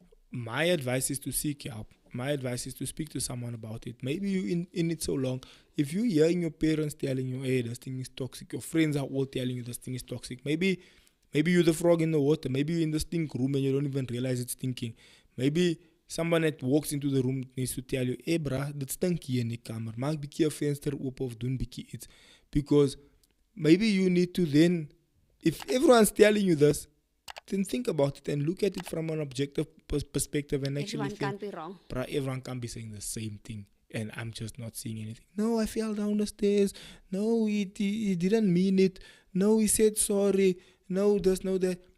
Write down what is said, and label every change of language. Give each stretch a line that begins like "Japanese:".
English: My advice is to seek help. My advice is to speak to someone about it. Maybe you in it so long. If you're hearing your parents telling you, hey, this thing is toxic, your friends are all telling you this thing is toxic. Maybe you're the frog in the water. Maybe you're in the stink room and you don't even realize it's stinking. Maybe someone that walks into the room needs to tell you, hey brah,
Afrikaans: dit stink hier in die kamer. Maak bietjie 'n venster oop of doen bietjie iets.
English: Because maybe you need to then, if everyone's telling you this, then think about it and look at it from an objective perspective and actually everyone can't be wrong. Bruh, everyone can't be saying the same thing and I'm just not seeing anything. No, I fell down the stairs. No, he didn't mean it. No, he said sorry. No, this, no, that.